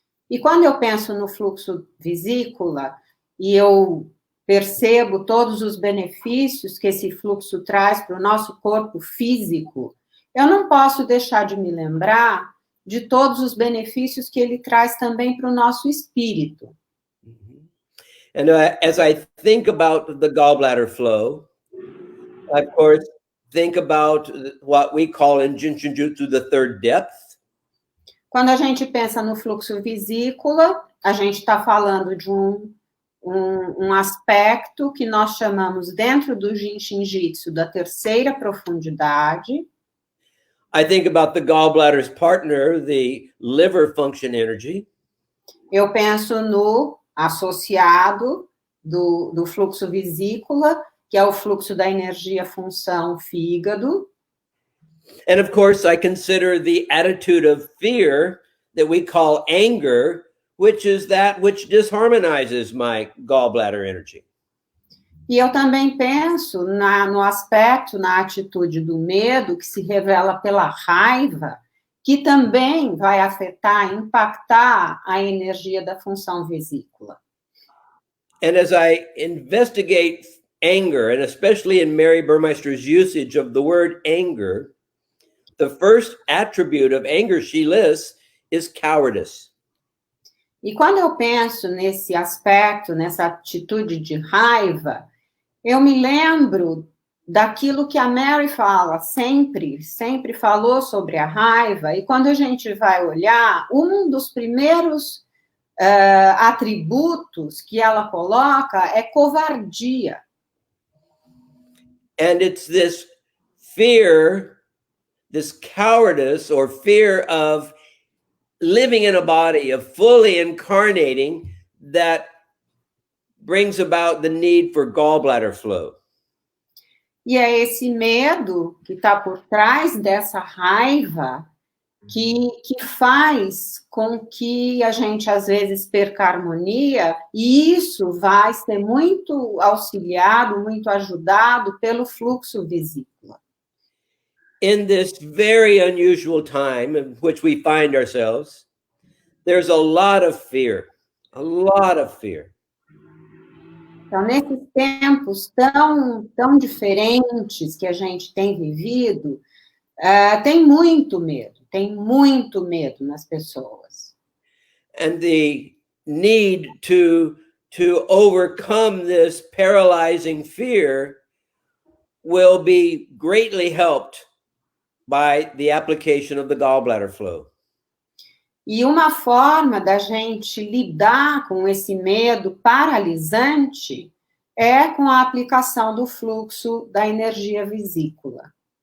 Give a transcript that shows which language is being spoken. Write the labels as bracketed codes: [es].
[pt] E quando eu penso no fluxo vesícula e eu percebo todos os benefícios que esse fluxo traz para o nosso corpo físico, eu não posso deixar de me lembrar de todos os benefícios que ele traz também para o nosso espírito. [en] And as I think about the gallbladder flow, I, of course, think about what we call in Jin Shin Jyutsu the third depth. [pt] Quando a gente pensa no fluxo vesícula, a gente está falando de um aspecto que nós chamamos dentro do Jin Shin Jyutsu da terceira profundidade. [en] I think about the gallbladder's partner, the liver function energy. [pt] Eu penso no associado do fluxo vesícula, que é o fluxo da energia função fígado. [en] And of course, I consider the attitude of fear that we call anger, which is that which disharmonizes my gallbladder energy. [pt] E eu também penso no aspecto, na atitude do medo, que se revela pela raiva, que também vai afetar, impactar a energia da função vesícula. [en] And as I investigate anger, and especially in Mary Burmeister's usage of the word anger, the first attribute of anger she lists is cowardice. [pt] E quando eu penso nesse aspecto, nessa atitude de raiva, eu me lembro daquilo que a Mary fala, sempre falou sobre a raiva, e quando a gente vai olhar, um dos primeiros atributos que ela coloca é covardia. [en] And it's this fear, this cowardice or fear of living in a body, of fully incarnating, that brings about the need for gallbladder flow. [pt] E é esse medo que está por trás dessa raiva que faz com que a gente, às vezes, perca a harmonia, e isso vai ser muito auxiliado, muito ajudado pelo fluxo vesícula. [en] In this very unusual time in which we find ourselves, there's a lot of fear, a lot of fear. [pt] Então, nesses tempos tão diferentes que a gente tem vivido, tem muito medo nas pessoas. [en] And the need to overcome this paralyzing fear will be greatly helped by the application of the gallbladder flow. [pt] E uma forma da gente lidar com esse medo paralisante é com a aplicação do fluxo da energia vesícula.